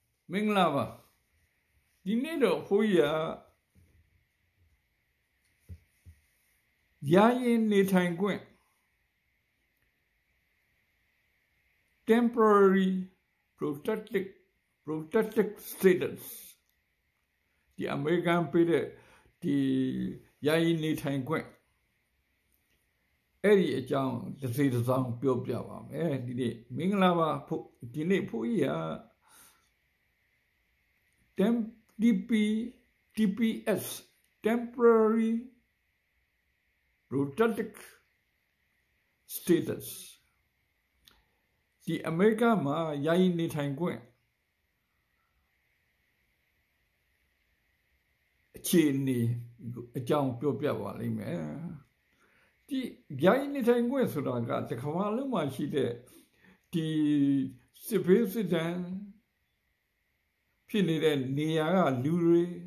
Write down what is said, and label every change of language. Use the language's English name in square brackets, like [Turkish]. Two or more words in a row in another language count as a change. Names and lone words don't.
[Burmese] မင်္ဂလာပါဒီနေ့တော့ဘုန်းကြီးကယာယီနေထိုင်ခွင့် temporary [English] protected status [Burmese] ဒီအမေရိကန်ပေးတဲ့ဒီယာယီနေထိုင်ခွင့်အဲ့ဒီအကြောင်းတစ်စိတစ်စောင်းပြောပြပါမယ်ဒီနေ့မင်္ဂလာပါဒီနေ့ဘုန်းကြီးက [English] TPS temporary protected status [Burmese] ဒီအမေရိကမှာယာယီနေထိုင်ခွင့် အခြေအနေအကြောင်းပြောပြပါလိမ့်မယ်ဒီယာယီနေထိုင်ခွင့်ဆိုတာကတစ်ခါမှလုံးမှရှိတဲ့ဒီစစ်ဘေးစစ်ဒဏ်ဖြစ်နေတဲ့နေရာကလူတွေ